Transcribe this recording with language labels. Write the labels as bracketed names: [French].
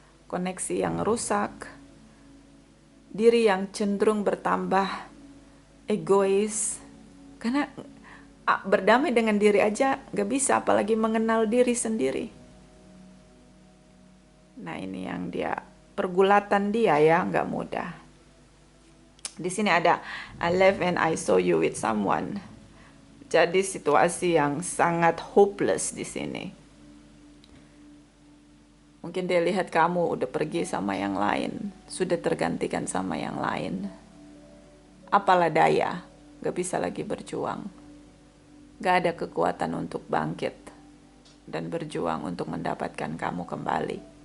[Indonesian] Koneksi yang rusak, diri yang cenderung bertambah egois, karena berdamai dengan diri aja gak bisa, apalagi mengenal diri sendiri. Nah ini yang dia, pergulatan dia ya, gak mudah. Di sini ada [English] I left and I saw you with someone. [Indonesian] Jadi situasi yang sangat hopeless di sini. Mungkin dia lihat kamu udah pergi sama yang lain, sudah tergantikan sama yang lain. Apalah daya, gak bisa lagi berjuang. Gak ada kekuatan untuk bangkit dan berjuang untuk mendapatkan kamu kembali.